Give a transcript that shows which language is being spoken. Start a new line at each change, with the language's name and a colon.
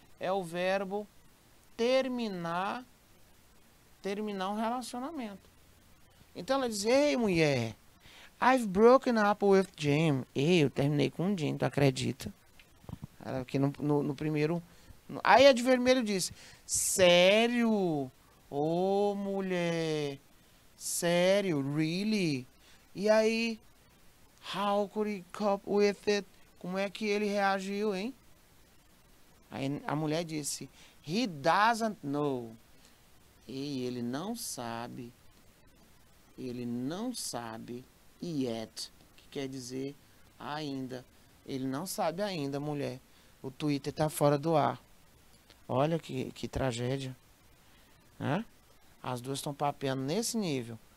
Portuguese: É o verbo terminar um relacionamento. Então ela diz, ei mulher,
English: I've broken up with Jim.
Portuguese: Ei, eu terminei com o Jim, tu acredita? Aqui no primeiro... Aí a de vermelho disse, sério? Ô, mulher, sério, really? E aí,
English: how could he cope with it?
Portuguese: Como é que ele reagiu, hein? Aí a mulher disse,
English: he doesn't know.
Portuguese: E ele não sabe. Ele não sabe yet, que quer dizer ainda. Ele não sabe ainda, mulher. O Twitter tá fora do ar. Olha que tragédia, né? As duas estão papeando nesse nível.